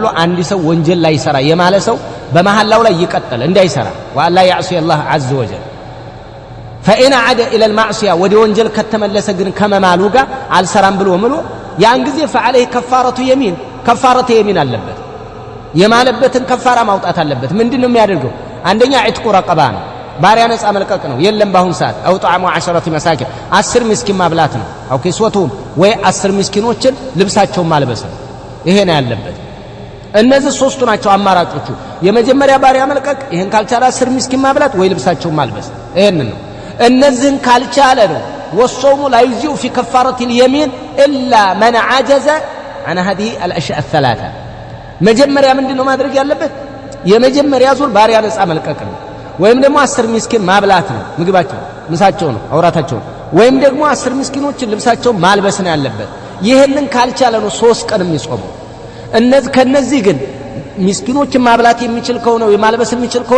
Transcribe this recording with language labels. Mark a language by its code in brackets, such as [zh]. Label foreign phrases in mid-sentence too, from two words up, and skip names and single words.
[am] አንድ ሰው ወንጀል ላይ ይሰራ የማለ ሰው በመሐላው ላይ ይቀጥል እንዳይሰራ [ar] ولا يعصي الله عز وجل فإن عاد إلى المعصية [am] ودي ወንጀል ከተመለሰ ግን ከመማሉ ጋር አልሰራም ብሎ ምሎ ያን ጊዜ [ar] فعليه كفارة يمين كفارة يمين [am] አለበት የማለበትን ከፋራ ማውጣት አለበት። ምንድነው የሚያደርገው? አንደኛ [ar] عتق رقبة [am] ነው ባሪያ ነፃ መልቀቅ ነው። የለም ባሁን ሰዓት [ar] أو إطعام 10 مساكين [am] 10 ምስኪን ማብላት ነው። [ar] أو كسوتهم [am] ወይ 10 ምስኪኖችን ልብሳቸውን ማልበስ ነው። ይሄ ነው ያለበት። እነዚህ ሶስቱ ናቸው አማራጮቹ። የመጀመሪያ ባሪያ መልቀቅ፣ ይሄን ካልቻለ 10 ምስኪን ማብላት ወይ ልብሳቸውን ማልበስ። ይሄን ነው። እነዚህን ካልቻለ ነው [ar] وصوم لا يجزئ في كفارة اليمين إلا من عجز عن هذه الأشياء الثلاثة። [am] መጀመሪያ ምንድነው ማድረግ ያለበት? የመጀመሪያ ዙር ባሪያ ነፃ መልቀቅ ነው። ወይም ደግሞ 10 ምስኪን ማብላት ነው። ምግባቸው ምሳቸው ነው አውራታቸው። ወይም ደግሞ 10 ምስኪኖችን ልብሳቸው ማልበስ ነው ያለበት። ይሄንን ካልቻለ ነው 3 ቀን የሚጾመው። ከነዚህ ግን ምስኪኖችን ማብላት የሚችል ከሆነ ወይ ማልበስ የሚችል ከሆነ